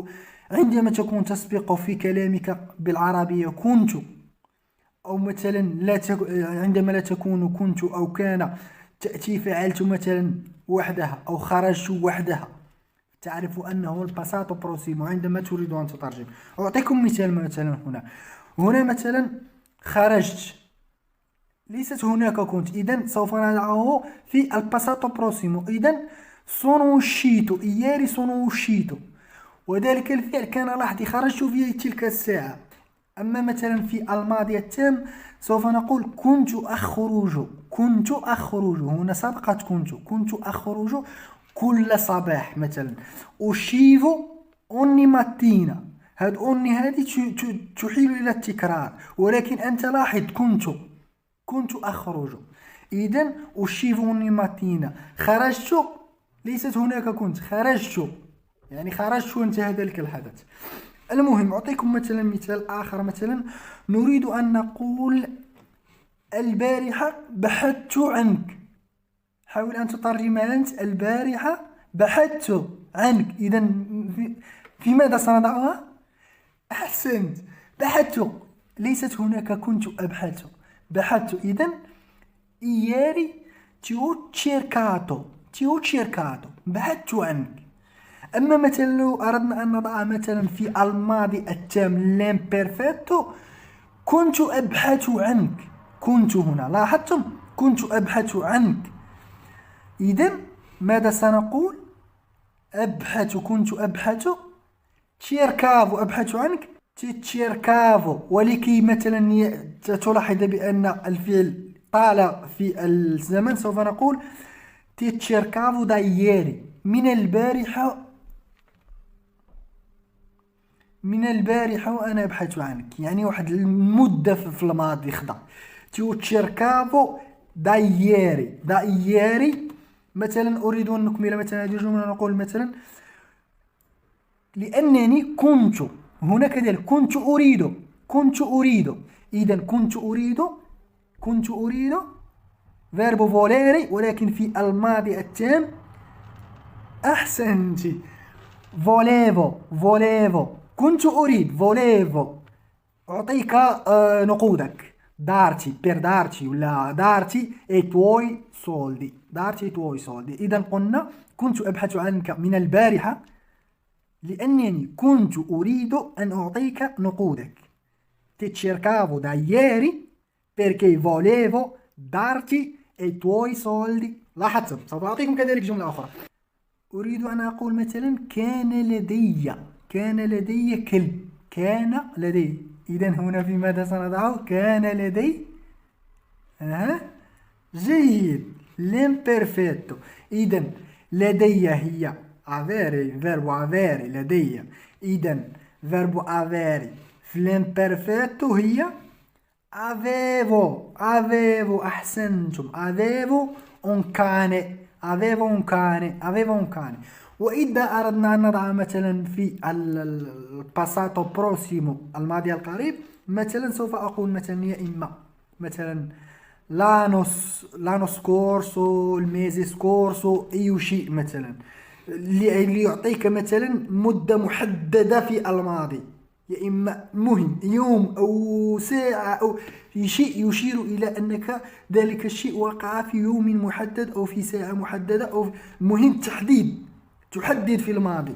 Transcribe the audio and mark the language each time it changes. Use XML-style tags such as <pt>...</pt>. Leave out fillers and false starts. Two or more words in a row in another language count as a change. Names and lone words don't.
<ar>عندما تكون تسبق في كلامك بالعربية كنت، أو مثلا عندما لا تكون كنت أو كان تأتي فعلت مثلا وحدها أو خرجت وحدها، تعرف أنه</ar> <it>passato prossimo</it> <ar>عندما تريد أن تترجم. أعطيكم مثال مثلا هنا مثلا خرجت، ليست هناك كنت، إذن سوف نضعه في</ar> <it>passato prossimo. إذن sono uscito ieri sono uscito،</it> <ar>وذلك الفعل كان لحظي، خرجت في تلك الساعة. أما مثلا في الماضي التام سوف نقول كنت أخرج. هنا سبقت كنت أخرج كل صباح مثلا.</ar> <it>uscivo ogni mattina،</it> <ar>هذه تحيل إلى التكرار، ولكن أنت لاحظ كنت أخرج.</ar> <it>إذن uscivo ogni mattina.</it> <ar>خرجت ليست هناك كنت، خرجت يعني خرجت وانتهى ذلك الحدث. المهم أعطيكم مثال آخر. مثلا نريد أن نقول البارحة بحثت عنك. حاول أن تترجم أنت البارحة بحثت عنك. إذن في ماذا سنضعها؟ أحسنت، بحثت، ليست هناك كنت أبحث، بحثت.</ar> <it>إذن ieri ti ho cercato</it> <ar>بحثت عنك. أما مثلا لو أردنا أن نضع مثلا في الماضي التام l'imperfetto كنت أبحث عنك. كنت هنا لاحظتم كنت أبحث عنك. إذن ماذا سنقول؟ كنت أبحث cercavo أبحث عنك cercavo. ولكي مثلا تلاحظ بأن الفعل طال في الزمن سوف نقول</ar> <it>cercavo da ieri،</it> <ar>من البارحة وأنا أبحث عنك، يعني واحد المدة في الماضي خضع.</ar> <it>cercavo da ieri.</it> <ar>مثلا أريد أن نكمل مثلا هذه الجملة، نقول مثلا لأنني كنت هنا كذلك كنت أريد. إذن كنت أريد</ar> <it>verbo volere،</it> <ar>ولكن في الماضي التام أحسنت volevo. كنت أريد</ar> <it>volevo.</it> <ar>أعطيك نقودك</ar> <it>per darti ولا darti e tuoi soldi.</it> <ar>إذن قلنا كنت أبحث عنك من البارحة لأنني كنت أريد أن أعطيك نقودك.</ar> <it>ti cercavo da ieri perché volevo darti e tuoi soldi.</it> <ar>لاحظتم؟ سوف أعطيكم كذلك جملة أخرى. أريد أن أقول مثلا كان لدي كلب. كان لدي. إذن هنا في ماذا سنضعه؟ كان لدي جيد l'imperfetto. إذن لدي هي</ar> <it>avere، verbo avere</it> <ar>لدي. إذن</ar> <it>verbo avere</it> <ar>في l'imperfetto هي avevo.</ar> <it>أحسنتم، avevo un cane.</it> <ar>وإذا أردنا أن نضع مثلا في</ar> <it>passato prossimo</it> <ar>الماضي القريب مثلا سوف أقول مثلا يا إما مثلا</ar> <it>l'anno scorso il mese scorso</it> <ar>أي شيء مثلا ليعطيك مثلا مدة محددة في الماضي. يا إما مهم يوم أو ساعة أو في شيء يشير إلى أنك ذلك الشيء وقع في يوم محدد أو في ساعة محددة أو مهم تحدد في الماضي.</ar>